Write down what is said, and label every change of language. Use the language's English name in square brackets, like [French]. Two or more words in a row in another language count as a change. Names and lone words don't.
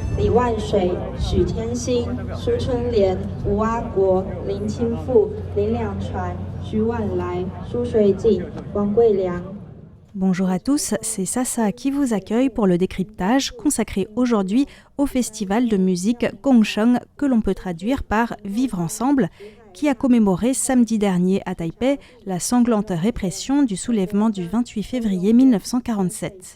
[Chinese] 万水、许天星、苏春莲、吴阿国、林清富、林两传、徐婉来、苏水锦、王贵良。 [French] Bonjour à tous, c'est Sasa qui vous accueille pour le décryptage consacré aujourd'hui au festival de musique Gongsheng que l'on peut traduire par Vivre ensemble, qui a commémoré samedi dernier à Taipei la sanglante répression du soulèvement du 28 février 1947.